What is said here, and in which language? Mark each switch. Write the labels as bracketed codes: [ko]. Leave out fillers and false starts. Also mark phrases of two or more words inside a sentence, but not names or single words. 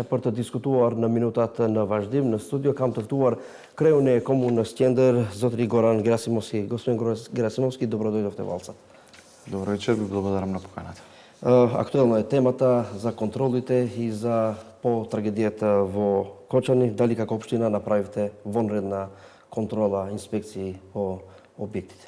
[sq] partë të diskutuar në minutat në vazhdim në studio. Kam të ftuar kreun e komunës Qendër, zotëri Goran Gerasimovski. [mk] Господин Gerasimovski, добро дојдовте во Алца. Добро вечер, ви благодарам на поканата. Актуелна е темата за контролите и за по трагедијата во Кочани. Дали како општина направивте вонредна контрола, инспекции по објектите?